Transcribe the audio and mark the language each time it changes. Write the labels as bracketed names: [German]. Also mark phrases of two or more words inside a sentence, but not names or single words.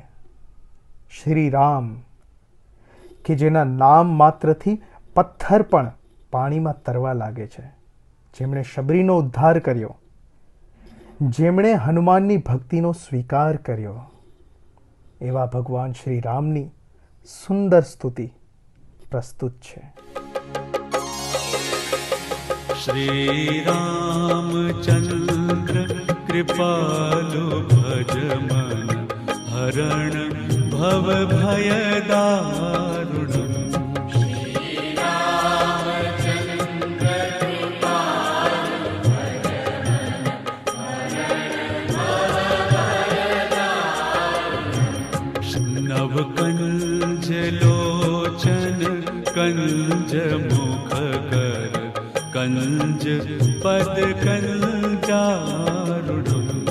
[Gujarati] શ્રી રામ કે જેના નામ માત્રથી પથ્થર પણ પાણીમાં તરવા લાગે છે, જેમણે શબરીનો ઉદ્ધાર કર્યો, જેમણે હનુમાનની ભક્તિનો સ્વીકાર કર્યો, એવા ભગવાન શ્રી રામની સુંદર સ્તુતિ પ્રસ્તુત છે. [Sanskrit] श्री रामचंद्र कृपालु भजमन हरण भव भय दारुणम्। नव कंज लोचन कंज मुख कर कंज पद कंजारुणम्।